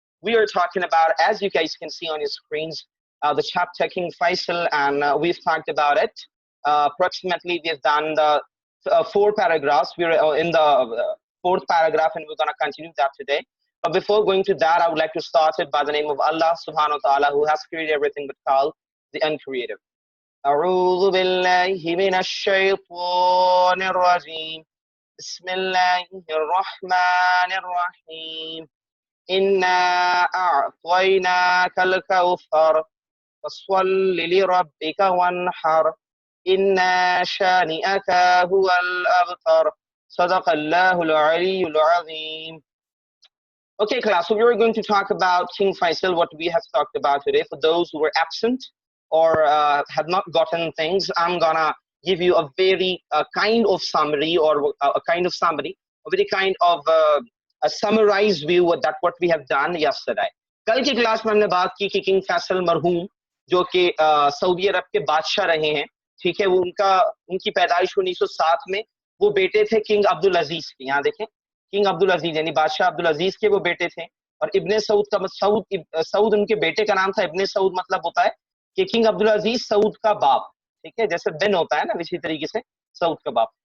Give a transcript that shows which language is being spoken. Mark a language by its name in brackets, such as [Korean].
[English] We are talking about, as you guys can see on your screens, the chapter King Faisal, and we've talked about it. Approximately, we've done the 4 paragraphs. We're in the 4th paragraph, and we're going to continue that today. But before going to that, I would like to start it by the name of Allah subhanahu wa ta'ala, who has created everything but called the uncreative. [Arabic] أعوذ بالله من الشيطان الرجيم بسم الله الرحمن الرحيم إنا أعطيناك الكوثر فصل لربك وانحر إنا شانئك هو الأبتر صدق الله العلي العظيم. [English] Okay, class, so we are going to talk about King Faisal, what we have talked about today. For those who were absent or had not gotten things, I'm gonna give you a very kind of summary, or a kind of summary, a very kind of a summarized view of that what we have done yesterday. [Hindi] कल की class में हमने बात की कि King Faisal मरहूम जो कि सऊदी अरब के बादशाह रहे हैं, ठीक है, वो उनकी पैदाइश 1907 में, वो बेटे थे किंग अब्दुल अजीज के। यहाँ देखें, किंग अब्दुल अजीज यानी बादशाह अब्दुल अजीज के वो बेटे थे। और इब्ने सऊद का सऊद उनके बेटे का नाम था। इब्ने सऊद मतलब होता है कि किंग अब्दुल अजीज सऊद का बाप, ठीक है, जैसे बिन होता है ना, इसी तरीके से सऊद का बाप।